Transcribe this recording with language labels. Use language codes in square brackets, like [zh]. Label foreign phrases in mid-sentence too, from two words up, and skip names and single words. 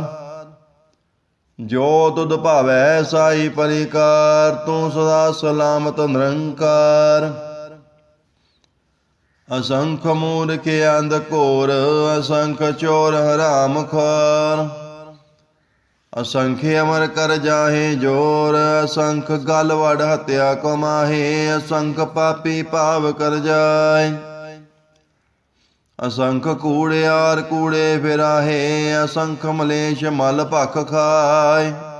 [pa] ਜੋ ਤੁਧ ਭਾਵੈ ਸਾਈ ਪਰਿਕਾਰ ਤੂੰ ਸਦਾ ਸਲਾਮਤ ਨਿਰੰਕਾਰ। ਅਸੰਖ ਮੂਰਖ ਅੰਧ ਘੋਰ ਅਸੰਖ ਚੋਰ ਹਰਾਮ ਖੋਰ। ਅਸੰਖ ਅਮਰ ਕਰ ਜਾਹੇ ਜੋਰ, ਅਸੰਖ ਗਲ ਵਡ ਹਤਿਆ ਕਮਾਹੇ, ਅਸੰਖ ਪਾਪੀ ਪਾਵ ਕਰ ਜਾਏ। ਅਸੰਖ ਕੂੜਿਆਰ ਕੂੜੇ ਫਿਰਾਹੇ, ਅਸੰਖ ਮਲੇਸ਼ ਮਲ ਭਖ ਖਾਏ।